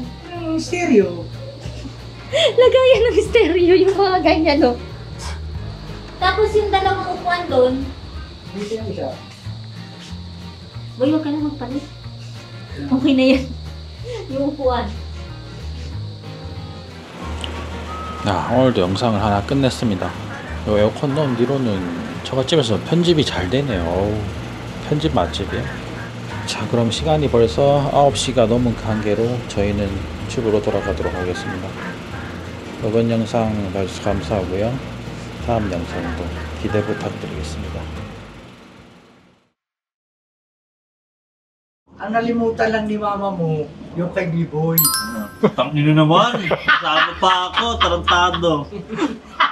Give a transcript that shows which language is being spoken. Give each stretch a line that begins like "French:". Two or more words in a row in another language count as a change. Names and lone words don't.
Filipino: Ang stereo. Lagayan ng stereo yung mga ganyan, no? Tapos yung dalawang upuan doon, Dito yung isa. boy, huwag ka na magpalit. Okay na yan. Yung upuan.
Korean: 오늘도 영상을 하나 끝냈습니다. 이 에어컨 넣은 뒤로는 처갓집에서 편집이 잘 되네요. 어우, 편집 맛집이에요. 자, 그럼 시간이 벌써 9시가 넘은 관계로 저희는 집으로 돌아가도록 하겠습니다. 이번 영상 봐주셔서 감사하고요. 다음 영상도 기대 부탁드리겠습니다.
Filipino: Ang nalimutan lang ni mama mo, yung kay B-Boy. Tangin na naman. Sabi pa ako, tarantado.